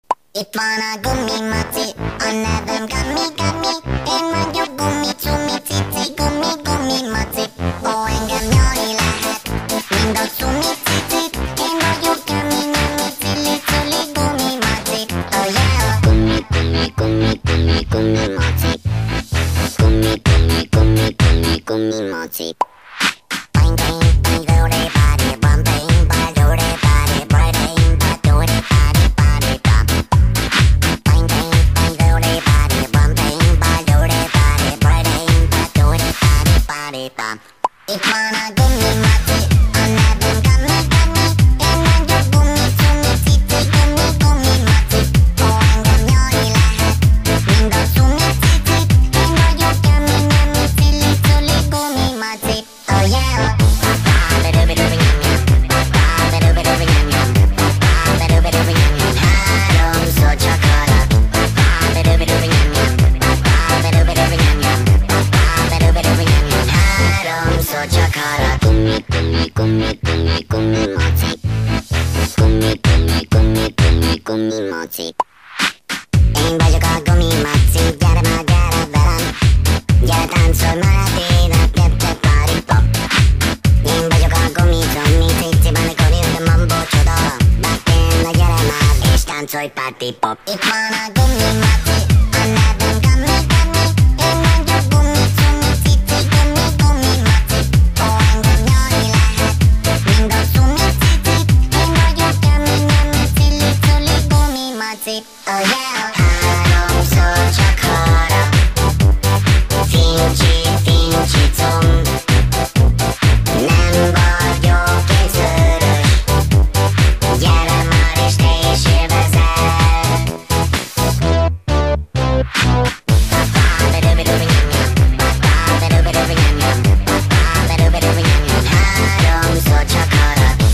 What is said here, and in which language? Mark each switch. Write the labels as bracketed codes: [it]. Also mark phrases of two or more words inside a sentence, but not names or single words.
[hu] Itt van a gumimaci, a nevem Gami. Én vagyok gumi-cumi, cici, gumimaci. Ó, engem nyalni lehet, mind a cumi-cicit. Én vagyok Gami, cili-cili, gumimaci. [en] Oh yeah! [hu] Gumimaci. Gumimaci. [en] Bang, bang, bang, do they body, bum, bang, bang, do they body, bright, bang, bang, do they body, body, bum. Bang, bang, bang, do they body, bum, bang, bang, do they body, bright, bang, bang, do they body, body, bum. [hu] Itt van a gumimaci, a nevem Gami. Én vagyok gumi-cumi, cici, gumimaci. Ó, engem nyalni lehet, mind a cumi-cicit. Én vagyok Gami, cili-cili, gumimaci. [en] Oh yeah! [hu] Háromszor csak arra. Háromszor csak arra. Gumimaci. Gumimaci. Én vagyok a gumimaci, gyere már, gyere velem. Gyere táncolj már át élet, gyere [en] party pop. [hu] Én vagyok a gumi-cumi, cici-ban a gumi, de mambo csoda. Back-in, na gyere már, és táncolj [en] party pop. [hu] Itt van a gumimaci, a nevem Gami. Én vagyok gumi-cumi, cici, gumimaci. Ó, engem nyalni lehet, mind a cumi-cicit. Én vagyok Gami, cili-cili, gumimaci. [en] Oh yeah! [hu] Háromszor csak arra. Fincsi, fincsi, comb. Nem vagyok egy szörös. Gyere már és te is élvezel. Háromszor csak arra.